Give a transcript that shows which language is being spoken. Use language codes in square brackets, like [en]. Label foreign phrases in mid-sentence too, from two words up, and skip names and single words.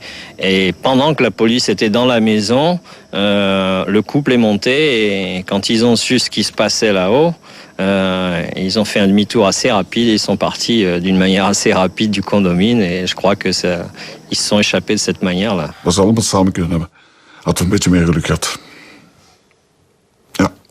[fr] Et pendant que la police était dans la maison, le couple est monté. Et quand ils ont su ce qui se passait là-haut, ils ont fait un demi-tour assez rapide. Et ils sont partis d'une manière assez rapide du condomine. Et je crois que ils se sont échappés de cette manière-là. [nl] We zouden allemaal samen kunnen hebben. Hadden we een beetje meer geluk gehad. Ja.